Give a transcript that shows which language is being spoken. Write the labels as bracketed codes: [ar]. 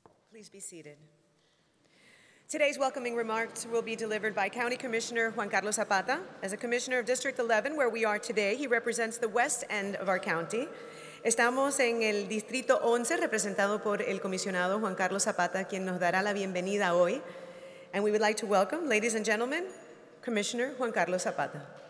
[en] Please be seated. Today's welcoming remarks will be delivered by County Commissioner Juan Carlos Zapata. As a Commissioner of District 11, where we are today, he represents the west end of our county. [es] Estamos en el Distrito 11, representado por el Comisionado Juan Carlos Zapata, quien nos dará la bienvenida hoy. [en] And we would like to welcome, ladies and gentlemen, Commissioner Juan Carlos Zapata.